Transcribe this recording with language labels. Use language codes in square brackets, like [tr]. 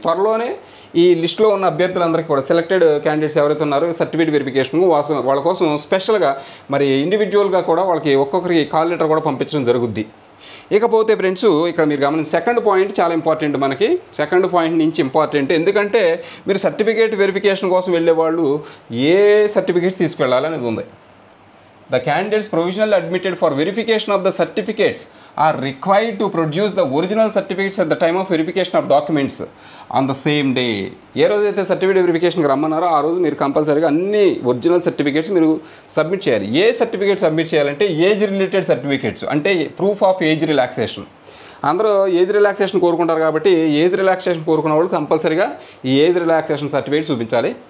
[te] త్వరలోనే ఈ లిస్టులో ఉన్న అభ్యర్థులందరికీ కూడా, సెలెక్టెడ్ క్యాండిడేట్స్ ఎవరైతే ఉన్నారో సర్టిఫికేట్ వెరిఫికేషన్ వాళ్ళ కోసం స్పెషల్గా మరి ఇండివిజువల్గా కూడా వాళ్ళకి ఒక్కొక్కరికి కాల్ లెటర్ కూడా పంపించడం జరుగుద్ది. ఇకపోతే ఫ్రెండ్స్, ఇక్కడ మీరు గమనించి సెకండ్ పాయింట్ చాలా ఇంపార్టెంట్. మనకి సెకండ్ పాయింట్ నుంచి ఇంపార్టెంట్, ఎందుకంటే మీరు సర్టిఫికేట్ వెరిఫికేషన్ కోసం వెళ్ళే వాళ్ళు ఏ సర్టిఫికేట్స్ తీసుకెళ్ళాలి అనేది ఉంది. [en] The candidates provisionally admitted for verification of the certificates are required to produce the original certificates at the time of verification of documents on the same day. [te] ఏ రోజైతే certificate వెరిఫికేషన్కి రమ్మన్నారో ఆ రోజు మీరు కంపల్సరీగా అన్ని ఒరిజినల్ సర్టిఫికేట్స్ మీరు సబ్మిట్ చేయాలి. ఏ certificate submit చేయాలంటే ఏజ్ రిలేటెడ్ సర్టిఫికేట్స్, అంటే [en] Proof of age relaxation. [te] అందరూ ఏజ్ రిలాక్సేషన్ కోరుకుంటారు కాబట్టి ఏజ్ రిలాక్సేషన్ కోరుకున్న వాళ్ళు కంపల్సరీగా ఈ ఏజ్ రిలాక్సేషన్ సర్టిఫికేట్ చూపించాలి.